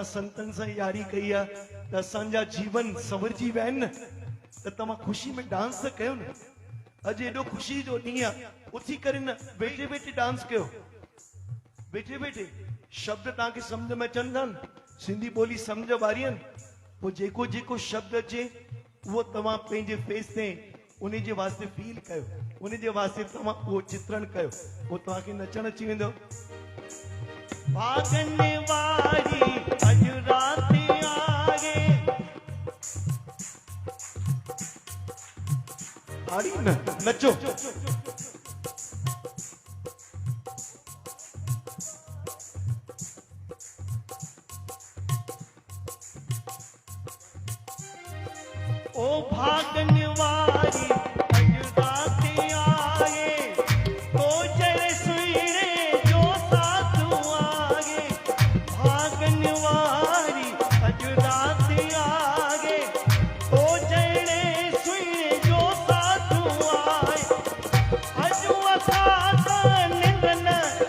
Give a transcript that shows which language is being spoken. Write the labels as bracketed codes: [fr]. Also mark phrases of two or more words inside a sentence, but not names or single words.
[sd] संतनि सां यारी कई आहे त असांजा जीवन संवरजी विया आहिनि न त तव्हां ख़ुशी में डांस त कयो न अॼु एॾो ख़ुशी जो ॾींहुं आहे उथी करे न वेठे वेठे डांस कयो वेठे वेठे शब्द तव्हांखे सम्झ में अचनि था न सिंधी ॿोली सम्झ वारी आहिनि पोइ जेको जेको शब्द अचे उहो तव्हां पंहिंजे फेस ते उन जे वास्ते फील कयो उन जे वास्ते तव्हां उहो चित्रण कयो पोइ तव्हांखे नचणु अची वेंदो भागन वारी अज रात आगे आड़ी न नचो ओ भागन वारी अज रात आगे तो जरे सुईने जो साथ आगे भागन वारी अज रात आगे तो जरे सुईने जो साथ आए अज असां निंदन